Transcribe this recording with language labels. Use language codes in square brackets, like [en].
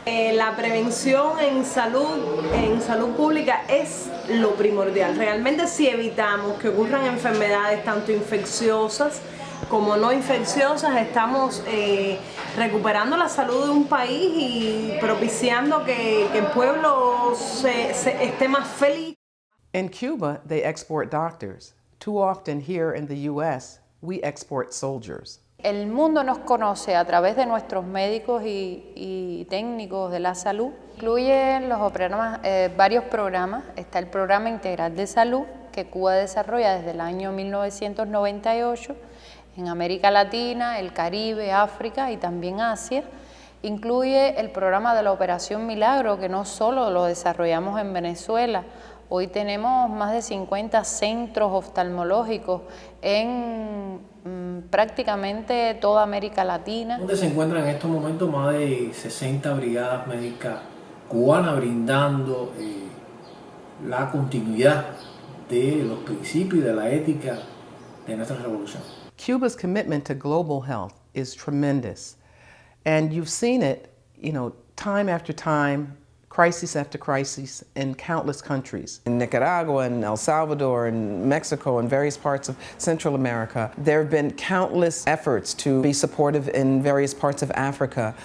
[es] La prevención en salud pública es lo primordial. Realmente si evitamos que ocurran enfermedades tanto infecciosas como no infecciosas, estamos recuperando la salud de un país y propiciando que el pueblo esté más feliz. [en] In Cuba, they export doctors. Too often here in the U.S., we export soldiers. [es] El mundo nos conoce a través de nuestros médicos y técnicos de la salud. Incluyen varios programas. Está el Programa Integral de Salud que Cuba desarrolla desde el año 1998 en América Latina, el Caribe, África y también Asia. Incluye el programa de la Operación Milagro, que no solo lo desarrollamos en Venezuela. Hoy tenemos más de 50 centros oftalmológicos en prácticamente toda América Latina. Donde se encuentran en estos momentos más de 60 brigadas médicas cubanas brindando la continuidad de los principios y de la ética de nuestra revolución. [en] Cuba's commitment to global health is tremendous. And you've seen it, time after time, crisis after crisis in countless countries. In Nicaragua and El Salvador and Mexico and various parts of Central America, there have been countless efforts to be supportive in various parts of Africa.